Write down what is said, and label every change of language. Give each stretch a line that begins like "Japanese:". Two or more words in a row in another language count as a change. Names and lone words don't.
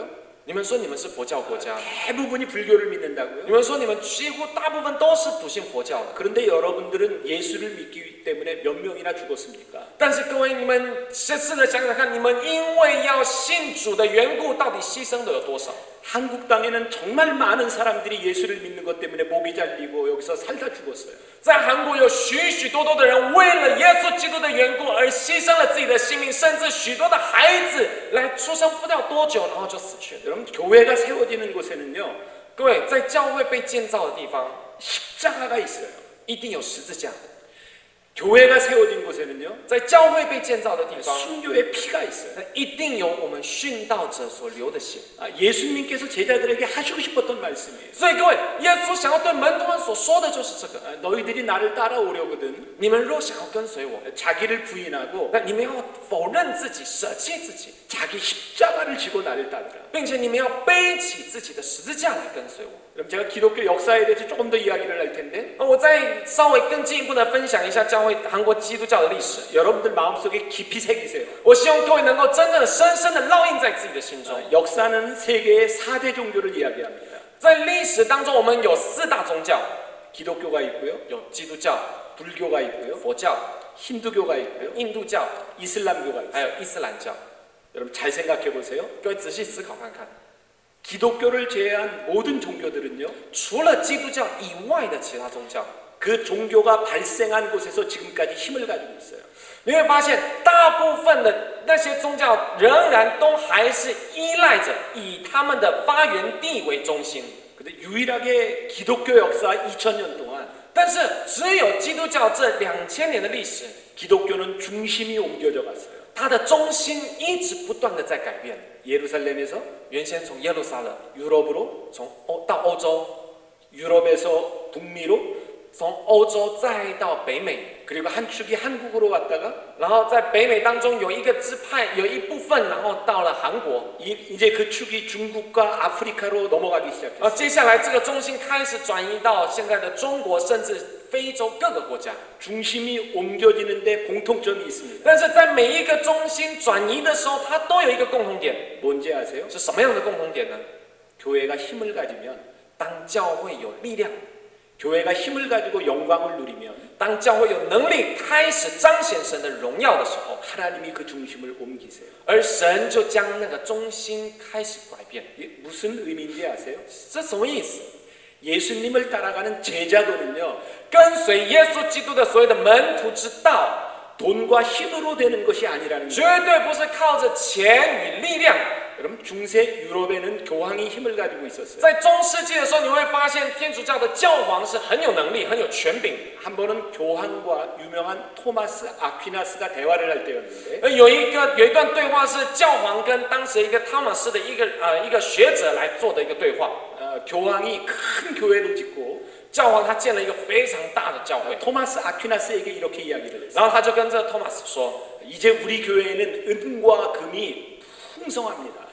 Chinese: 你们说你们是佛教国家，
Korean: 대부분이 불교를
Chinese: 你
Korean: 믿는다고요?
Chinese: 们说你们几乎大部分都是笃信佛教的，
Korean: 그런데 여러분들은 예수를 믿기 때문에 몇 명이나 죽었습니까?
Chinese: 但是各位，你们试着想想看，你们因为要信主的缘故，到底牺牲的有多少？
Korean: 한국 땅에는 정말 많은 사람들이 예수를 믿는 것 때문에 목이 잘리고 여기서 살다 죽었어요.
Chinese: 在韩国有许许多多的人为了耶稣基督的缘故而牺牲了自己的性命，甚至许多的孩子来出生不了多久，然后就死去了。
Korean: 여러분 교회가 세워지는 곳에는요
Chinese: 各位，在教会被建造的地方，
Korean: 십자가가 있어요.
Chinese: 一定有十字架；
Korean: 교회가 세워진 곳에는요
Chinese: 在教会被建造的地方，
Korean: 순교의 피가 있어요.
Chinese: 一定有我们殉道者所流的血。
Korean: 예수님께서 제자들에게 하시고 싶었던 말씀이에요.
Chinese: 所以各位，耶稣想要对门徒们所说的就是这个：
Korean: 너희들이 나를 따라오려거든
Chinese: 你们若想要跟随我，
Korean: 자기를 부인하고
Chinese: 那你们要否认自己，舍弃自己，
Korean: 자기 십자가를 지고 나를 따르라.
Chinese: 并且你们要背起自己的十字架来跟随我。
Korean: 그럼 제가 기독교 역사에 대해서 조금 더 이야기를 할 텐데
Chinese: 我再稍微更进一步的分享一下教会韩国基督教的历史。
Korean: 여러분들 마음속에 깊이 새기세요.
Chinese: 我希望各位能够真正的深深的烙印在自己的心中。
Korean: 역사는 세계의 4대 종교를 이야기합니다.
Chinese: 在历史当中，我们有四大宗教，
Korean: 기독교가 있고요,
Chinese: 有基督教、
Korean: 불교가 있고요,
Chinese: 佛教、
Korean: 힌두교가 있고요,
Chinese: 印度教，
Korean: 이슬람교가
Chinese: 还
Korean: 있어요.
Chinese: 有伊斯兰教。
Korean: 여러분 잘 생각해 보세요.
Chinese: 各位仔细思考看看，
Korean: 기독교를 제외한 모든 종교들은요,
Chinese: 除了基督教以外的其他宗教，
Korean: 그 종교가 발생한 곳에서 지금까지 힘을 가지고 있어요.
Chinese: 你会发现，大部分的那些宗教仍然都还是依赖着以他们的发源地为中心。
Korean: 근데 유일하게 기독교 역사 2000년 동안
Chinese: 但是，只有基督教这2000年的历史，
Korean: 기독교는 중심이 옮겨져 갔어요.
Chinese: 它的中心一直不断的在改变。
Korean: 예루살렘에서
Chinese: 原先从耶路撒冷，
Korean: 유럽으로,
Chinese: 到欧洲，
Korean: 유럽에서 북미로,
Chinese: 从欧洲再到北美，
Korean: 그리고 한 축이 한국으로 왔다가
Chinese: 然后在北美当中有一个支派，有一部分，然后到了韩国。
Korean: 이제 그 축이 중국과 아프리카로 넘어가기 시작했어요.
Chinese: 接下来这个中心开始转移到现在的中国，甚至非洲各个国家。
Korean: 중심이 옮겨지는데 공통점이 있습니다.
Chinese: 但是在每一个中心转移的时候，它都有一个共同点，
Korean: 뭔지 아세요?
Chinese: 是什么样的共同点呢？
Korean: 교회가 힘을 가지면
Chinese: 当教会有力量，
Korean: 교회가 힘을 가지고 영광을 누리면
Chinese: 当教会有能力开始彰显神的荣耀的时候，
Korean: 하나님이 그 중심을 옮기세요.
Chinese: 而神就将那个中心开始改变。
Korean: 이게 무슨 의미인지 아세요?
Chinese: 这什么意思？
Korean: 예수님을 따라가는 제자도는요,
Chinese: 跟随耶稣基督的所谓的门徒之道，
Korean: 돈과 힘으로 되는 것이 아니라는
Chinese: 绝
Korean: 거예요.
Chinese: 对不是靠着钱与力量。
Korean: 여러분 중세 유럽에는 교황이 힘을 가지고 있었어요.
Chinese: 在中世纪的时候，你会发现天主教的教皇是很有能力、很有权柄。
Korean: 한 번은 교황과 유명한 토마스 아퀴나스가 대화를 할 때였는데
Chinese: 有一段对话是教皇跟当时一个汤马斯的一个学者来做的一个对话。
Korean: 교황이 큰 교회를 짓고
Chinese: 教皇他建了一个非常大的教会，
Korean: 토마스 아퀴나스에게 이렇게 이야기를 했어요.
Chinese: 然后他就跟这个托马斯说，
Korean: 이제 우리 교회에는 은과 금이 풍성합니다.